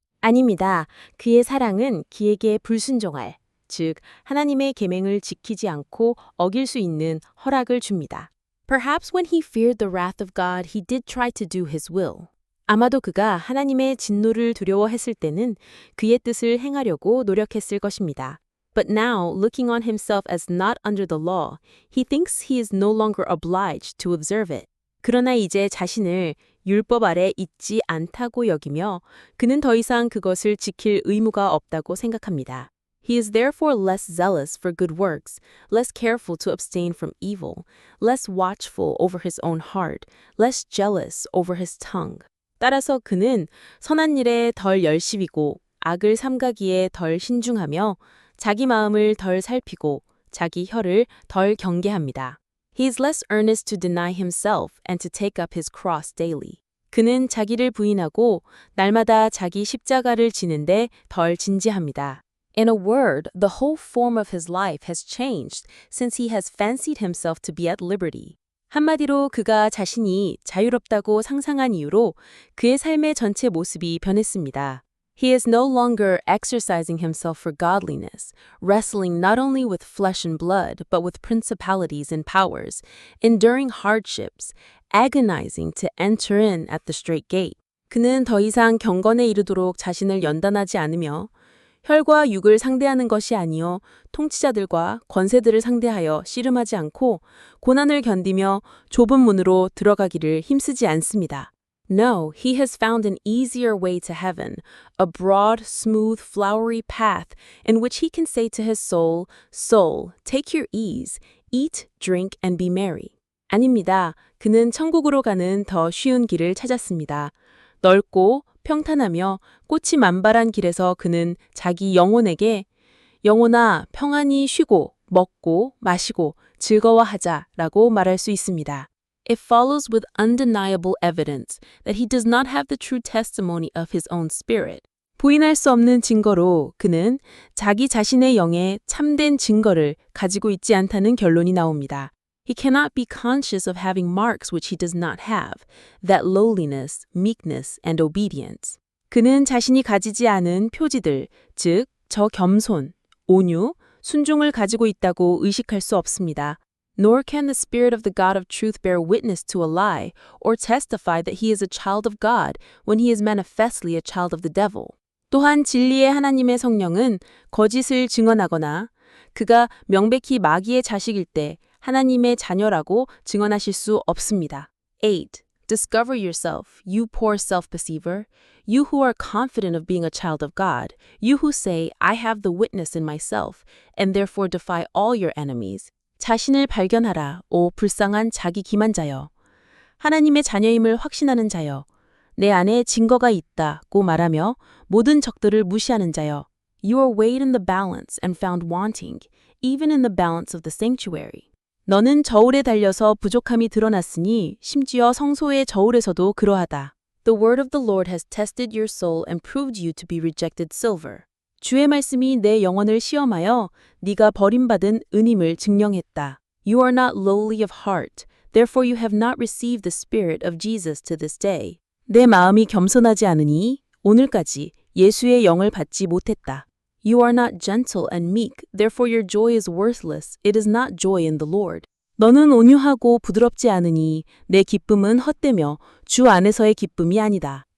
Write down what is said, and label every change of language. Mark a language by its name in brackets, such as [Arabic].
[Korean] 아닙니다. 그의 사랑은 그에게 불순종할, 즉 하나님의 계명을 지키지 않고 어길 수 있는 허락을 줍니다. [English] Perhaps when he feared the wrath of God, he did try to do his will. [Korean] 아마도 그가 하나님의 진노를 두려워했을 때는 그의 뜻을 행하려고 노력했을 것입니다. [English] But now, looking on himself as not under the law, he thinks he is no longer obliged to observe it. [Korean] 그러나 이제 자신을 율법 아래 있지 않다고 여기며 그는 더 이상 그것을 지킬 의무가 없다고 생각합니다. [English] He is therefore less zealous for good works, less careful to abstain from evil, less watchful over his own heart, less jealous over his tongue. [Korean] 따라서 그는 선한 일에 덜 열심이고 악을 삼가기에 덜 신중하며 자기 마음을 덜 살피고 자기 혀를 덜 경계합니다. [English] He is less earnest to deny himself and to take up his cross daily. [Korean] 그는 자기를 부인하고 날마다 자기 십자가를 지는데 덜 진지합니다. [English] In a word, the whole form of his life has changed since he has fancied himself to be at liberty. [Korean] 한마디로 그가 자신이 자유롭다고 상상한 이후로 그의 삶의 전체 모습이 변했습니다. [English] He is no longer exercising himself for godliness, wrestling not only with flesh and blood, but with principalities and powers, enduring hardships, agonizing to enter in at the strait gate. [Korean] 그는 더 이상 경건에 이르도록 자신을 연단하지 않으며 혈과 육을 상대하는 것이 아니요 통치자들과 권세들을 상대하여 씨름하지 않고 고난을 견디며 좁은 문으로 들어가기를 힘쓰지 않습니다. [English] No, he has found an easier way to heaven, a broad, smooth, flowery path in which he can say to his soul, Soul, take your ease, eat, drink, and be merry. [Korean] 아닙니다. 그는 천국으로 가는 더 쉬운 길을 찾았습니다. 넓고 평탄하며 꽃이 만발한 길에서 그는 자기 영혼에게 영혼아 평안히 쉬고 먹고 마시고 즐거워하자라고 말할 수 있습니다. [English] It follows with undeniable evidence that he does not have the true testimony of his own spirit. [Korean] 부인할 수 없는 증거로 그는 자기 자신의 영의 참된 증거를 가지고 있지 않다는 결론이 나옵니다. [English] He cannot be conscious of having marks which he does not have, that lowliness, meekness, and obedience. [Korean] 그는 자신이 가지지 않은 표지들, 즉, 저 겸손, 온유, 순종을 가지고 있다고 의식할 수 없습니다. [English] Nor can the Spirit of the God of truth bear witness to a lie, or testify that he is a child of God when he is manifestly a child of the devil. [Korean] 또한 진리의 하나님의 성령은 거짓을 증언하거나 그가 명백히 마귀의 자식일 때 하나님의 자녀라고 증언하실 수 없습니다. 8. [English] Discover yourself, you poor self-deceiver, you who are confident of being a child of God, you who say, I have the witness in myself, and therefore defy all your enemies. [Korean] 자신을 발견하라, 오 불쌍한 자기 기만자여. 하나님의 자녀임을 확신하는 자여. 내 안에 증거가 있다고 말하며 모든 적들을 무시하는 자여. [English] You are weighed in the balance and found wanting, even in the balance of the sanctuary. [Korean] 너는 저울에 달려서 부족함이 드러났으니 심지어 성소의 저울에서도 그러하다. [English] The word of the Lord has tested your soul and proved you to be rejected silver. [Korean] 주의 말씀이 내 영혼을 시험하여 네가 버림받은 은임을 증명했다. [English] You are not lowly of heart, therefore you have not received the Spirit of Jesus to this day. [Korean] 내 마음이 겸손하지 않으니 오늘까지 예수의 영을 받지 못했다. [English] You are not gentle and meek, therefore your joy is worthless. It is not joy in the Lord. [Korean] 너는 온유하고 부드럽지 않으니 내 기쁨은 헛되며 주 안에서의 기쁨이 아니다.